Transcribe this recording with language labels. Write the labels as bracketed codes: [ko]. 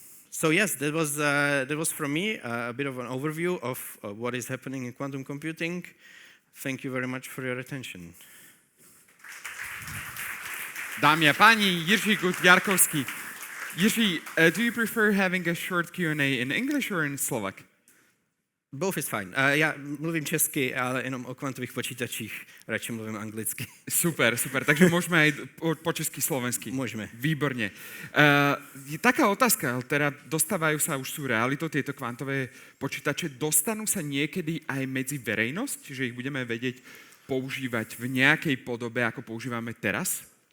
[en] So yes, that was from me a bit of an overview of what is happening in quantum computing. Thank you very much for your attention. [sk] Dámy a páni, Jiří Guth Jarkovský. [en] Jiří, do you prefer having a short Q&A in English or in Slovak? Both is fine. [cs] Já mluvím česky, ale jenom o kvantových počítačích radši mluvím anglicky. [sk] Super, takže môžeme aj po česky, slovensky. Môžeme. Výborne. Taká otázka, teda dostávajú sa, už sú realitou tieto kvantové počítače, dostanú sa niekedy aj medzi verejnosť, že ich budeme vedieť používať v nejakej podobe, ako používame teraz?